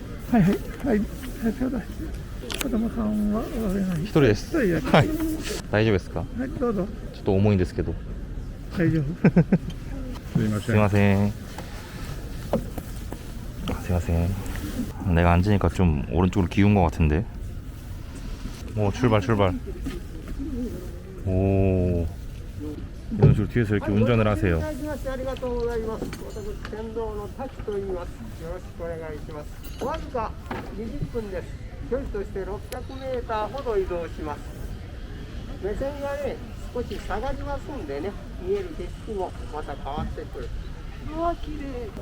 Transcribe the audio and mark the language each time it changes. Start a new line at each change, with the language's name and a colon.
Japanese: はいはいはいはいちょうだい子供さんはおられない 1人です一人だけはい大丈夫ですかはいどうぞちょっと重いんですけど大丈夫すいませんすいませんすいません
Korean: 내가 앉으니까 좀 오른쪽으로 기운 것 같은데 오 출발 오 이런 식으로 뒤에서 이렇게 운전을 하세요.
Japanese: ありがとうございます。私、船頭の滝と言います。よろしくお願いします。わずか20分です。距離として600メーターほど移動します。目線がね、少し下がりますんでね、見える景色もまた変わってくる。うわ、綺麗。